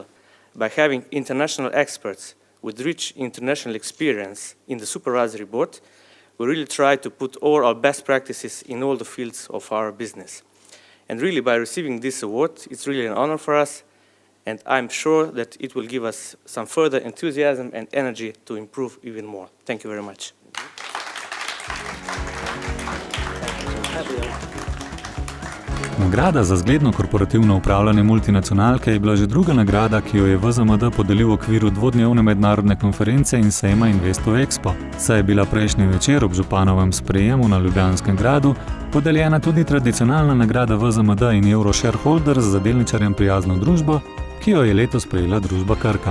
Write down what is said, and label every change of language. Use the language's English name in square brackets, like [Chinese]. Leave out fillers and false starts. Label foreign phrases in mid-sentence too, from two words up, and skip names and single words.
[English] By having international experts with rich international experience in the supervisory board, we really try to put all our best practices in all the fields of our business. And really, by receiving this award, it's really an honor for us. And I'm sure that it will give us some further enthusiasm and energy to improve even more. Thank you very much. [Slovenian] Nagrada za zgledno korporativno upravljanje multinacionalke je bila že druga nagrada, ki jo je VZMD podelil v okviru dvodnevne mednarodne konference in sejma Investo Expo. Saj je bila prejšnji večer ob županovem sprejemu na Ljubljanskem gradu podeljena tudi tradicionalna nagrada VZMD in Euro Shareholders za delničarjem prijazno družbo, ki jo je letos prejela družba Krka.